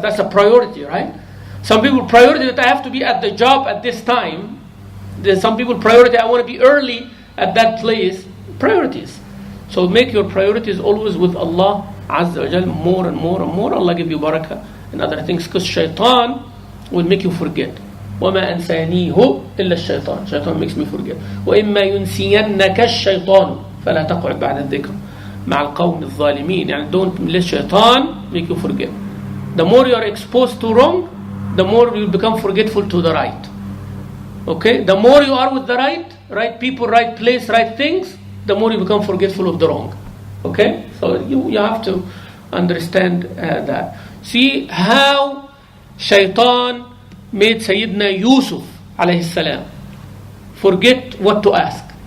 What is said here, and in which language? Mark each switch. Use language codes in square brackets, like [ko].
[en] That's a priority, right? Some people, priority that I have to be at the job at this time. There's some people, priority, I want to be early at that place. Priorities. So make your priorities always with Allah Azza wa Jal, more and more and more. Allah give you barakah and other things, because shaitan will make you forget. [ar] وَمَا أَنْسَانِيهُ إِلَّا الشَّيْطَانِ. [en] Shaitan makes me forget. [ar] وَإِمَّا يُنْسِيَنَّكَ الشَّيْطَانُ فَلَا تَقْعُدْ بَعْدَ الذِّكْرِ مع القوم الظالمين. [en] يعني don't let shaitan make you forget. The more you are exposed to wrong, the more you become forgetful to the right. Okay? The more you are with the right people, right place, right things, the more you become forgetful of the wrong. Okay? So you have to understand that. See how shaitan made Sayyidina Yusuf alayhi salam forget what to ask.